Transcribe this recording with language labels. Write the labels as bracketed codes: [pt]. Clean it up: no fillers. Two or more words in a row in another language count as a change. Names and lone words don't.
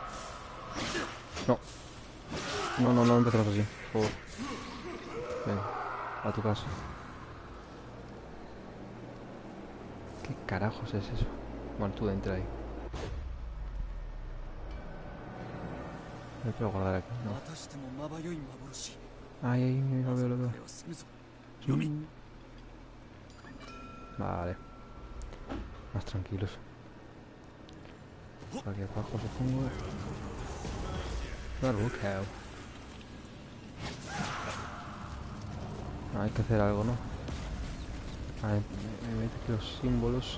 [es] No, no, no empecemos así, por favor. Venga, a tu casa. ¿Qué carajos es eso? Bueno, tú entra ahí. Me puedo guardar aquí, no. [ja] またしてもまばゆい幻。 [es] Ay, ay, lo [ja] まず [es] veo, [ja] は [es] lo [ja] こ [es] veo. [ja] れをすぐぞ。読み。 [es] Vale. Más tranquilos. Por aquí abajo supongo. Barbucao. Hay que hacer algo, ¿no? A ver, me mete que los símbolos...